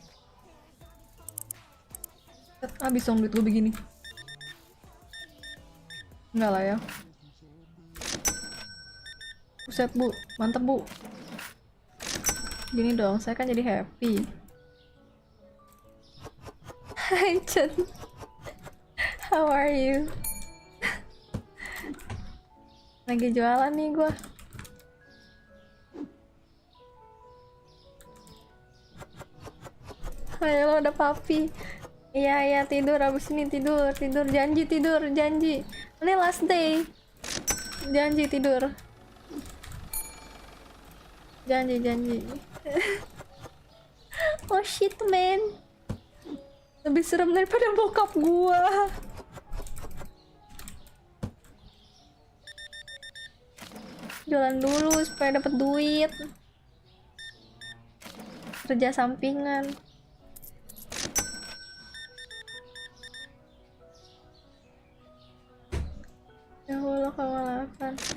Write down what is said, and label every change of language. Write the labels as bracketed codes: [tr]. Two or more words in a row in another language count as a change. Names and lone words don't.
[id] Habis dong duit gue begini. Enggak lah ya. Buset Bu, mantep Bu. Gini dong, saya kan jadi happy. Hai Chen. [en] How are you? [id] Lagi jualan nih gua. Ayo lo ada papi. Iya tidur abis ini tidur janji. Ini [en] last day. [id] Janji tidur. Janji. [en] Oh shit man. [id] Lebih serem daripada bokap gua. Jualan dulu supaya dapat duit. Kerja sampingan. [ar] Ya Allah [id] kewalahan.